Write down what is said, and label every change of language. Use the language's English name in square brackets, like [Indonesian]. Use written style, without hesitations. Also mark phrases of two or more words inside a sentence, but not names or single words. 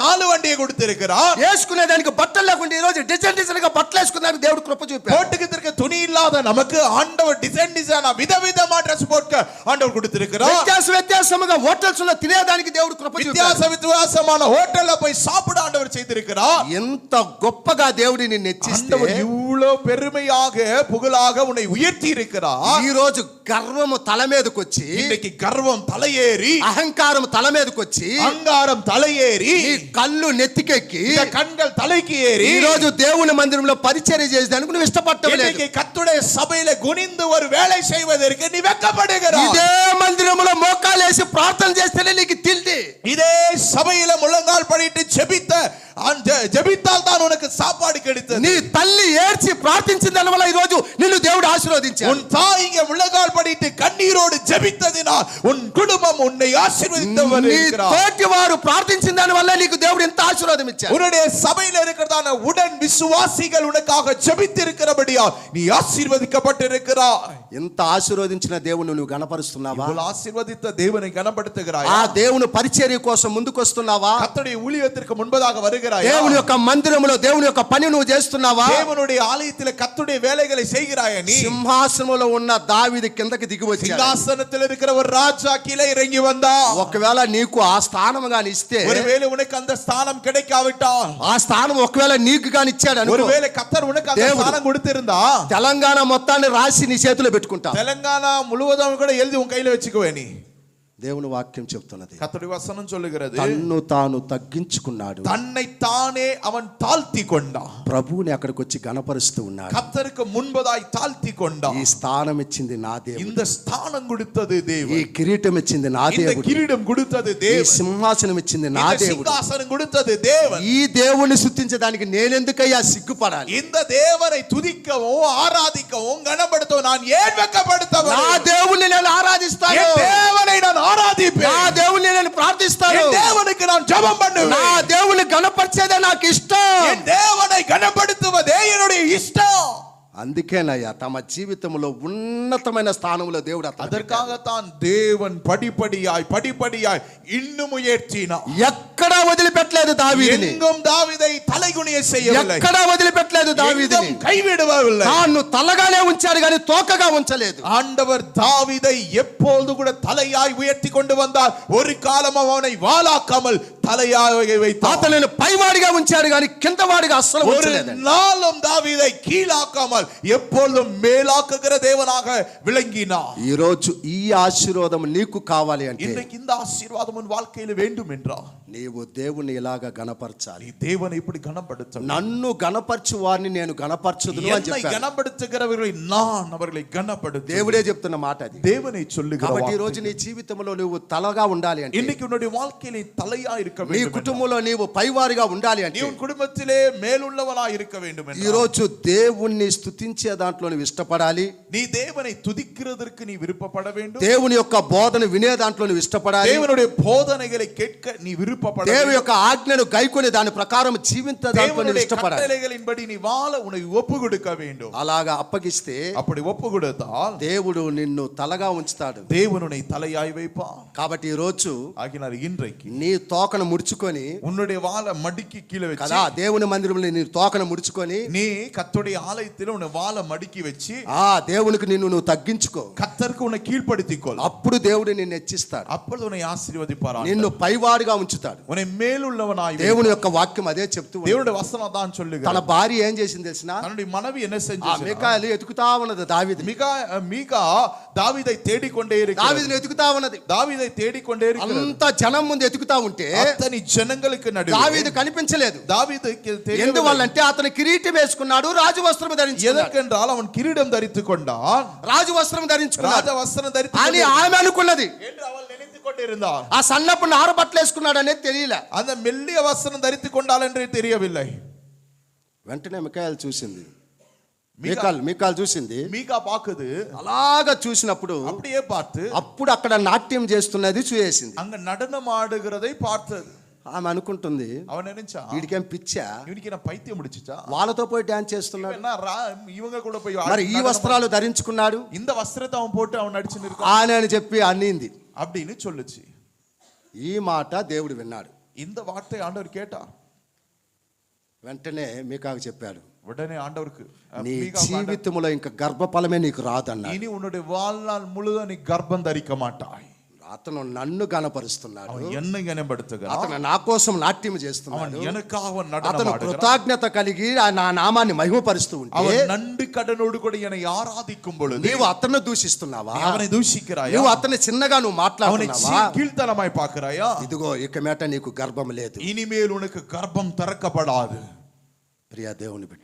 [Tamil] விட 4 வண்டியை கொடுத்திருக்கிறார். [Telugu] వేసుకునేదానికి బట్టలు లేకుండా ఈ రోజు లేదు, డిజైన్ గా బట్టలు వేసుకున్నాడు, దేవుడు కృప చూపాడు. [Tamil] போட்டுக்கிறதுக்கு துணி இல்லாத நமக்கு ஆண்டவர் டிசைனா விதவிதமா ட்ரெஸ் போட்டு ஆண்டவர் கொடுத்திருக்கிறார். [Telugu] వ్యత్యాసముగా హోటల్స్ లో తినేదానికి దేవుడు కృప చూపాడు. [Tamil] வித்தியாசமான ஹோட்டல்ல போய் சாப்பிட ஆண்டவர் செய்திருக்கிறார். [Telugu] ఎంత గొప్పగా దేవుడు నిన్ను హెచ్చిస్తే, [Tamil] இவ்வளவு பெருமையாக புகழாக உன்னை உயர்த்தி இருக்கிறார். [Telugu] ఈ రోజు గర్వము తల మీదకి వచ్చి, [Tamil] இன்னைக்கு கர்வம் தலையேறி, [Telugu] అహంకారం తల మీదకి వచ్చి, [Tamil] அகங்காரம் தலையேறி, [Telugu] నీ కళ్ళు నెత్తికెక్కి, [Tamil] கண்கள் தலைக்கு ஏறி, [Telugu] ఈ రోజు దేవుని మందిరంలో పరిచర్య చేసేదానికి నువ్వు ఇష్టపడలేదు. [Tamil] இன்னைக்கு கர்த்தருடைய சபையில குனிந்து ஒரு வேலை செய்வதற்கு நீ வெட்கப்படுகிறாய். [Telugu] ఇదే మందిరంలో మోకాలేసి ప్రార్థన చేస్తేనే నీకు తిండి. [Tamil] இதே சபையில முழங்கால் படிட்டு ஜெபித்தால் தான் உனக்கு சாப்பாடு கிடைத்தது. [Telugu] నీ తల్లి ఏడ్చి ప్రార్థించిన దానివల్ల ఈ రోజు నిన్ను దేవుడు ఆశీర్వదించాడు. [Tamil] உன் தாய் இங்கே முழங்கால் படிட்டு கண்ணீரோடு ஜெபித்ததினால் உன் குடும்பம் உன்னை ஆசீர்வதித்தவர் இருக்கிறார். [Telugu] తోటి వారు ప్రార్థించిన దానివల్ల నీకు దేవుడు ఎంత ఆశీర్వాదం ఇచ్చాడు. [Tamil] உன்னுடைய சபையில இருக்கிறதான உடன் விசுவாசிகள் உனக்காக ஜெபித்திருக்கிறபடியால் நீ ஆசீர்வதிக்கப்பட்டிருக்கிறாய். [Telugu] ఎంత ఆశీర్వదించిన దేవుని నువ్వు గణపరుస్తున్నావా? [Tamil] இவ்வளவு ஆசீர்வதித்த தேவனை கனப்படுத்துகிறாய். [Telugu] ఆ దేవుని పరిచర్య కోసం ముందుకు వస్తున్నావా? [Tamil] கர்த்தருடைய ஊழியத்திற்கு முன்பதாக வருகிறாய். [Telugu] దేవుని యొక్క మందిరములో దేవుని యొక్క పని నువ్వు చేస్తున్నావా? [Tamil] தேவனுடைய ஆலயத்திலே கர்த்தருடைய வேலைகளை செய்கிறாய். நீ [Telugu] సింహాసనంలో ఉన్న దావీదు కిందకి దిగి వచ్చాడు. [Tamil] சிங்காசனத்தில் இருக்கிற ஒரு ராஜா கீழே இறங்கி வந்தான். [Telugu] ఒకవేళ నీకు ఆ స్థానం గాని ఇస్తే, [Tamil] ஒருவேளை உனக்கு அந்த ஸ்தானம் கிடைக்காவிட்டால், [Telugu] ఆ స్థానం ఒకవేళ నీకు గాని ఇచ్చాడు అనుకో, [Tamil] ஒருவேளை கர்த்தர் உனக்கு அந்த ஸ்தானம் கொடுத்திருந்தா, [Telugu] తెలంగాణ మొత్తాన్ని రాసి నీ చేతిలో పెట్టుకుంటా. [Tamil] తెలంగాణ முழுவதும் கூட எழுதி உன் கையில வச்சுக்குவே. நீ [Telugu] దేవుని వాక్యం చెప్తున్నది, [Tamil] கர்த்தருடைய வசனம் சொல்லுகிறது, [Telugu] తన్ను తాను తగ్గించుకున్నాడు, [Tamil] தன்னை தானே அவன் தாழ்த்தி கொண்டான். [Telugu] ప్రభువుని అక్కడికి వచ్చి గణపరుస్తూ ఉన్నాడు. [Tamil] கர்த்தருக்கு முன்பதாய் தாழ்த்தி கொண்டான். [Telugu] ఈ స్థానం ఇచ్చింది నా దేవుడు, [Tamil] இந்த ஸ்தானம் கொடுத்தது [Telugu] ఈ [Tamil] தேவன், [Telugu] కిరీటం ఇచ్చింది నా [Tamil] இந்த [Telugu] దేవుడు, [Tamil] கிரீடம் கொடுத்தது [Telugu] ఈ [Tamil] தேவன், [Telugu] సింహాసనం ఇచ్చింది నా [Tamil] இந்த [Telugu] దేవుడు. [Tamil] சிங்காசனம் கொடுத்தது தேவன். [Telugu] ఈ దేవుణ్ణి స్తుతించడానికి నేనెందుకయ్యా సిగ్గుపడాలి? [Tamil] இந்த தேவனை துதிக்கவும் ஆராதிக்கவும் கனப்படுத்தவும் நான் ஏன் வெட்கப்படுத்த [Telugu] నా [Tamil] வேண்டும்? [Telugu] దేవుణ్ణి నేను ఆరాధిస్తాను, [Tamil] என் தேவனை நான் ஆராதிப்பேன். [Telugu] నా దేవుణ్ణి నేను ప్రార్థిస్తాను, [Tamil] என் தேவனுக்கு நான் ஜெபம் பண்ணுவேன். [Telugu] నా దేవుని గణపరిచేదే నాకు ఇష్టం. [Tamil] என் தேவனை கனப்படுத்துவதே என்னுடைய இஷ்டம். [Telugu] అందుకేనయ్యా తమ జీవితంలో ఉన్నతమైన స్థానంలో దేవుడు [Tamil] அதற்காகத்தான் தேவன் படிப்படியாய் இன்னும் உயர்த்தினார். [Telugu] ఎక్కడా వదిలిపెట్టలేదు దావీదుని, [Tamil] எங்கும் தாவீதை தலைகுனிய செய்யவில்லை, [Telugu] ఎక్కడా వదిలిపెట్టలేదు దావీదుని, [Tamil] கைவிடவில்லை. [Telugu] తాను తలగానే ఉంచాడు కానీ తోకగా ఉంచలేదు. [Tamil] ஆண்டவர் தாவீதை எப்பொழுது கூட தலையாய் உயர்த்தி கொண்டு வந்தார். ஒரு காலம் அவனை வாளாக்காமல் தலையாய் வைத்தார். [Telugu] అతనిని పైవాడిగా ఉంచాడు కానీ కిందవాడిగా అస్సలు [Tamil] ஒரு [Telugu] ఉంచలేదు. [Tamil] நாளும் தாவீதை கீழாக்காமல் எப்பொழுதும் மேலாக்குகிற தேவனாக விளங்கினார். [Telugu] ఈ రోజు ఈ ఆశీర్వాదం నీకు కావాలి అంటే, [Tamil] இன்றைக்கு இந்த ஆசீர்வாதம் உன் வாழ்க்கையில வேண்டும் என்றால் [Telugu] నీవు దేవుని ఇలాగ గణపరచాలి. [Tamil] நீ தேவனை இப்படி கனப்படுத்த. [Telugu] నన్ను గణపరచు వారిని నేను గణపరచుదును అని [Tamil] என்னை [Telugu] చెప్పాడు. [Tamil] கனப்படுத்துகிறவர்களை நான் அவர்களை கனப்படுத்து. [Telugu] దేవుడే చెప్తున్న మాట అది. [Tamil] தேவனை சொல்லுகிறார். [Telugu] కాబట్టి ఈ రోజు నీ జీవితంలో నువ్వు తలగా ఉండాలి అంటే, [Tamil] இன்னைக்கு உன்னுடைய வாழ்க்கையில தலையா இருக்க [Telugu] నీ [Tamil] வேண்டும். [Telugu] కుటుంబంలో నీవు పైవారిగా ఉండాలి [Tamil] நீ [Telugu] అంటే, [Tamil] உன் குடும்பத்திலே மேலுள்ளவனாய் இருக்க வேண்டும் [Telugu] ఈ [Tamil] என்றால் [Telugu] రోజు దేవుణ్ణి స్తుతించే దాంట్లో నువ్వు ఇష్టపడాలి. [Tamil] நீ தேவனை துதிக்கிறதற்கு நீ விருப்பப்பட வேண்டும். [Telugu] దేవుని యొక్క బోధన వినే దాంట్లో నువ్వు ఇష్టపడాలి. [Tamil] தேவனுடைய போதனைகளை கேட்க நீ விருப்பப்பட [Telugu] దేవుని [Tamil] வேண்டும். [Telugu] యొక్క ఆజ్ఞను గైకొని దాని ప్రకారం జీవించే దాంట్లో నువ్వు [Tamil] தேவனுடைய [Telugu] ఇష్టపడాలి. [Tamil] கட்டளைகளின்படி நீ வாழ உன்னை ஒப்பு கொடுக்க வேண்டும். [Telugu] అలాగా అప్పగిస్తే [Tamil] அப்படி ஒப்பு கொடுத்தால் [Telugu] దేవుడు నిన్ను తలగా ఉంచుతాడు. [Tamil] தேவன் உன்னை தலையாய் வைப்பான். [Telugu] కాబట్టి ఈ రోజు [Tamil] ஆகினால் இன்றைக்கு [Telugu] నీ తోకను ముడుచుకొని [Tamil] உன்னுடைய வாளை மடக்கி கீழே [Telugu] కదా, [Tamil] வச்சு, [Telugu] దేవుని మందిరంలో నీ తోకను ముడుచుకొని, [Tamil] நீ கர்த்தருடைய ஆலயத்தில் உன்னை வாளை மடக்கி வச்சு [Telugu] దేవునికి నువ్వు తగ్గించుకో. [Tamil] கர்த்தருக்கு உன்னை கீழ்ப்படுத்திக்கொள். [Telugu] అప్పుడు దేవుడు నిన్ను హెచ్చిస్తాడు, [Tamil] அப்பொழுது உன்னை ஆசீர்வதிப்பார். [Telugu] నిన్ను పైవాడిగా ఉంచుతాడు. [Tamil] உன்னை மேலுள்ளவனாய் [Telugu] దేవుని యొక్క వాక్యం అదే చెప్తూ ఉంది. [Tamil] தேவனுடைய வசனம் தான் [Telugu] తన [Tamil] சொல்லுகிறது. [Telugu] భార్య ఏం చేసింది తెలిసిన? [Tamil] தன்னுடைய மனைவி என்ன [Telugu] ఆ [Tamil] செஞ்சா? [Telugu] మీకాయలు ఎతుకుతా ఉన్నది దావీదు. [Tamil] மீகா தாவீதை தேடிக்கொண்டே இருக்கிறார். [Telugu] దావీదుని ఎతుకుతా ఉన్నది. [Tamil] தாவீதை தேடிக்கொண்டே இருக்கிறார். [Telugu] అంత జనం ముందు ఎతుకుతా ఉంటే [Tamil] அத்தனை ஜனங்களுக்கு நடுவே [Telugu] దావీదు కనిపించలేదు. [Tamil] தாவீதுக்கு [Telugu] ఎందువల్లంటే అతను కిరీటం వేసుకున్నాడు, రాజు వస్త్రం ధరించుకున్నాడు. [Tamil] எதற்கென்றால் அவன் கிரீடம் தரித்துக் கொண்டான், [Telugu] రాజు వస్త్రం ధరించుకున్నాడు [Tamil] ராஜ வஸ்திரம் தரித்துக் [Telugu] అని [Tamil] கொண்டான் [Telugu] ఆమె అనుకున్నది. [Tamil] என்று அவள் நினைத்துக் கொண்டிருந்தாள். [Telugu] ఆ సన్నపు నార బట్టలు వేసుకున్నాడు అనేది తెలియలే. [Tamil] அந்த மெல்லிய வஸ்திரம் தரித்துக் கொண்டாள் என்று தெரியவில்லை. [Telugu] వెంటనే మికాయలు చూసింది, మీకాలు చూసింది. [Tamil] மீகா பாக்குது. [Telugu] అలాగా చూసినప్పుడు [Tamil] அப்படியே பார்த்து [Telugu] అప్పుడు అక్కడ నాట్యం చేస్తున్నది చూసేసింది. [Tamil] அங்க நடனம் ஆடுகிறதை பார்த்தது. [Telugu] ఆమె అనుకుంటుంది, [Tamil] அவன் நினைச்சா [Telugu] వీడికేం పిచ్చా, [Tamil] இவனுக்கு என்ன பைத்தியம் முடிச்சுச்சா, [Telugu] వాళ్ళతో పోయి డాన్స్ చేస్తున్నాడు, [Tamil] இவங்க கூட போய் [Telugu] మరి ఈ వస్త్రాలు ధరించుకున్నాడు [Tamil] இந்த வஸ்திரத்தை அவன் போட்டு அவன் நடிச்சு நிற்கான் [Telugu] అని చెప్పి అన్నింది. [Tamil] அப்படின்னு சொல்லுச்சு. [Telugu] ఈ మాట దేవుడు విన్నాడు. [Tamil] இந்த வார்த்தை ஆண்டவர் கேட்டார். [Telugu] వెంటనే మీకాకు చెప్పాడు, [Tamil] உடனே ஆண்டவருக்கு [Telugu] నీ [Tamil] மீகாவுக்கு ஆண்டவர், [Telugu] జీవితంలో ఇంకా గర్భఫలమే నీకు రాదన్నాడు. [Tamil] இனி உன்னுடைய வாழ்நாள் முழுதும் நீ கர்ப்பம் தரிக்க மாட்டாய். [Telugu] అతను నన్ను గణపరుస్తున్నాడు, [Tamil] அவன் என்னை கனப்படுத்துகிறான், [Telugu] అతను నా కోసం నాట్యం చేస్తున్నాడు, [Tamil] அவன் எனக்காக [Telugu] అతను [Tamil] நடனம் ஆடுகிறான், [Telugu] కృతజ్ఞత కలిగి నా నామాన్ని మహిమపరుస్తూ ఉంటే [Tamil] அவன் நன்றி கடனோடு கூட என்னை ஆராதிக்கும் பொழுது [Telugu] నీవు అతన్ని దూషిస్తున్నావా? [Tamil] நீ அவனை தூஷிக்கிறாயா? [Telugu] నువ్వు అతన్ని చిన్నగా నువ్వు [Tamil] அவனை [Telugu] మాట్లాడుతున్నావా? [Tamil] கீழ்த்தனமாய் பார்க்கிறாயா? [Telugu] ఇదిగో ఇక మేట నీకు గర్భం లేదు. [Tamil] இனிமேல் உனக்கு கர்ப்பம் திறக்கப்படாது. [Telugu] ప్రియ దేవుని బిడ్డ,